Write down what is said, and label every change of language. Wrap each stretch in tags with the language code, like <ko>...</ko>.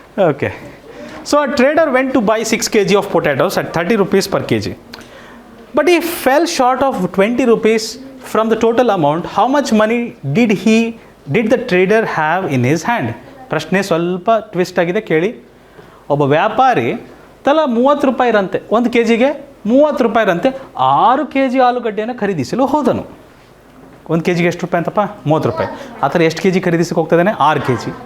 <en>Okay, so a trader went to buy 6 kg of potatoes at 30 rupees per kg. But he fell short of 20 rupees from the total amount. How much money did the trader have in his hand?</en> <kn>ಪ್ರಶ್ನೆ ಸ್ವಲ್ಪ twist ಆಗಿದೆ, ಕೇಳಿ. ಒಬ್ಬ ವ್ಯಾಪಾರಿ ತಲಾ 30 ರೂಪಾಯಿ ಇರಂತೆ, 1 kgಗೆ 30 ರೂಪಾಯಿ ಇರಂತೆ 6 kg ಆಲೂಗಡ್ಡೆಯನ್ನು ಖರೀದಿಸಲು ಹೋದನು. 1 kgಗೆ ಎಷ್ಟು ರೂಪಾಯಿ ಅಂತಪ್ಪ? 30 ರೂಪಾಯಿ. ಆ ಥರ ಎಷ್ಟು kg ಖರೀದಿಸಕ್ಕೆ ಹೋಗ್ತಾಯಿದ್ದಾನೆ? 6 kg.</kn>